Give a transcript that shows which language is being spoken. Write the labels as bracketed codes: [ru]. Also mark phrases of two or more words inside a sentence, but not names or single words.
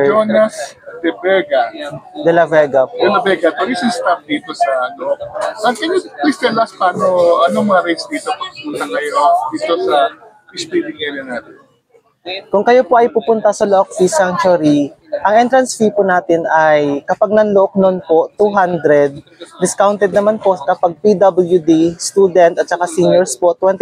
[tl] Jonas De Vega. De La Vega po. De La Vega, [en] tourism staff [tl] dito sa Looc. [en] Can you please tell us [tl] anong mga rates dito pagpunta kayo dito sa [en] fish feeding area [tl] natin? Kung kayo po ay pupunta sa Look Fish Sanctuary, ang [en] entrance fee [tl] po natin ay kapag nanlook nun po, 200. Discounted naman po kapag PWD, student at saka seniors po, 20%.